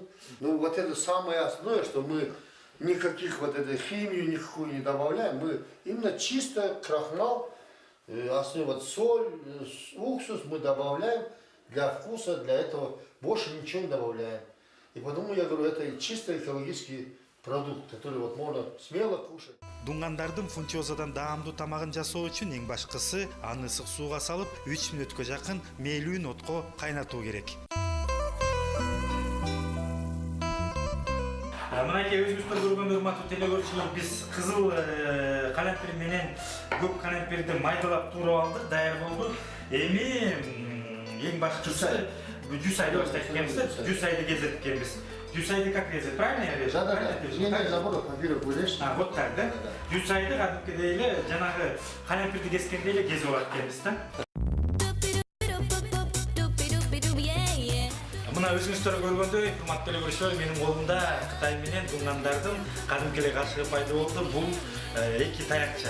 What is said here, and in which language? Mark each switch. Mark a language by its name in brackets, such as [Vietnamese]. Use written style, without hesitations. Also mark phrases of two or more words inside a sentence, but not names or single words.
[Russian] Но вот это самое основное, что мы никаких вот этой химию никакую не добавляем, мы именно чисто крахмал, вот соль, уксус мы добавляем для вкуса, для этого больше ничего не добавляем. И потому я говорю, это чисто экологический продукт, который вот можно смело кушать. [Kyrgyz] Дуңгандардын фунчозадан даамдуу тамагын жасоо үчүн эң башкысы аны ысык сууга салып 3 мүнөткө жакын мээлүүн отко кайнатуу керек. Мынакей өзүбүздөр көргөн урматтуу телекөрүүчүлөр, биз кызыл калемпир менен көк калемпирди майдалап туурап алдык, даяр болду. Эми эң башкысы жүз айды баштайт экенбиз, жүз айды кезет экенбиз. Жүз айды [Russian] как резать, правильно я вижу? Да. Не, наоборот, во-первых, вылезь. Вот так, да? [Kyrgyz] Жүз айды кадимкидей эле жанагы калемпирди кескендей эле кезип алат экенбиз да. Мына өзүңүздөр көргөндөй, урматтуу телекөрүүчүлөр, менин колумда Кытай менен дуңгандардын кадимки эле кашыгы пайда болду. Бул эки таякча.